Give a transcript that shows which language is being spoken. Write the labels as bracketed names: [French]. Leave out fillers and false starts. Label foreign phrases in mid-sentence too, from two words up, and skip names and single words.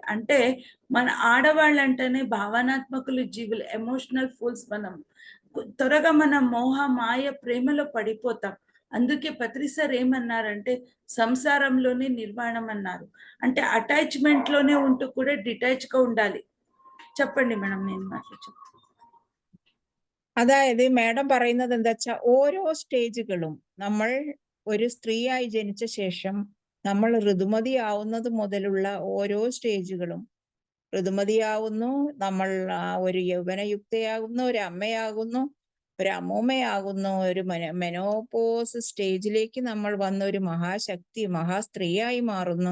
[Telugu] అంటే మన ఆడవాళ్ళంటేనే భావనాత్మకులు జీవులు, [English] emotional fools. [Telugu] మనం త్వరగా మన మోహ మాయ ప్రేమలో పడిపోతాం. అందుకే పత్రి సార్ ఏమన్నారంటే సంసారంలోనే నిర్వాణం అన్నారు. అంటే అటాచ్మెంట్ లోనే ఉంటూ కూడా డిటాచ్ గా ఉండాలి. చెప్పండి మేడం, నేను మాట్లాడు. [Malayalam] അതായത് മാഡം പറയുന്നത് എന്താ വെച്ചാൽ ഓരോ സ്റ്റേജുകളും നമ്മൾ ഒരു സ്ത്രീയായി ജനിച്ച ശേഷം നമ്മൾ ഋതുമതിയാവുന്നത് മുതലുള്ള ഓരോ സ്റ്റേജുകളും, ഋതുമതിയാവുന്നു, നമ്മൾ ഒരു യൗവനയുക്തയാകുന്നു, ഒരു അമ്മയാകുന്നു, ഒരു അമ്മൂമ്മയാകുന്നു, ഒരു [English] menopause stage-ilekku [Malayalam] നമ്മൾ വന്ന ഒരു മഹാശക്തി, മഹാസ്ത്രീയായി മാറുന്നു.